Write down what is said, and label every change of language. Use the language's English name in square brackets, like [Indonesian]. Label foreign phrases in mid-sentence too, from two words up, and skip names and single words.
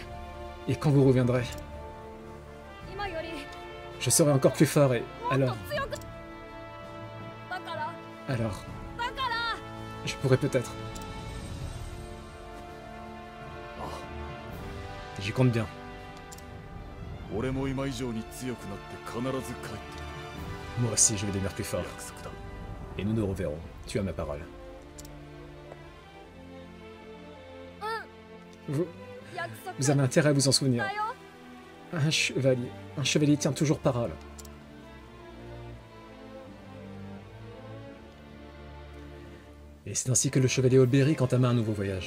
[French] Et quand vous reviendrez, je serai encore plus fort et alors, je pourrais peut-être. J'y compte bien. [Japanese] 俺も今以上に強くなって必ず帰って [French] Moi aussi, je vais devenir plus fort. [Japanese] 約束だ [French] Et nous nous reverrons. Tu as ma parole. Vous, [Japanese] 約束 [French] vous avez intérêt à vous en souvenir. [Japanese] だよ。 [French] Un chevalier tient toujours parole. Et c'est ainsi que le chevalier Olberic entama un nouveau voyage.